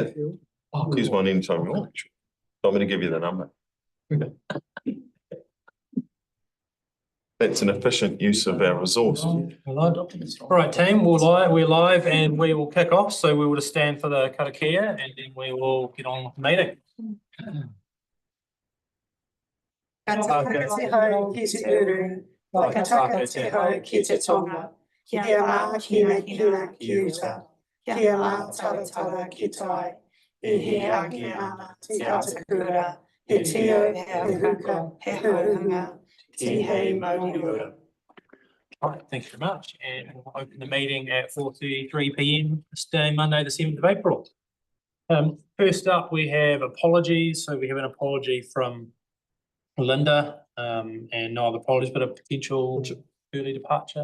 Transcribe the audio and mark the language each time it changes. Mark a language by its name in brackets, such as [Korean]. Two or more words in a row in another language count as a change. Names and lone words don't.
[English] Use one anytime you want. I'm going to give you the number. That's an efficient use of our resource. All right, team, we're live and we will kick off. So we will just stand for the karakia and then we will get on with the meeting. [Māori] Kia mā kina kina ki uta, kia mā taratara ki tai, I he ake ana te atakura, he tio, he huka, he hohunga, te hei mauri ura. [English] All right, thank you very much. And we'll open the meeting at 4:33 p.m. this day, Monday, the 7th of April. First up, we have apologies. So we have an apology from Linda, and no other apologies, but a potential early departure.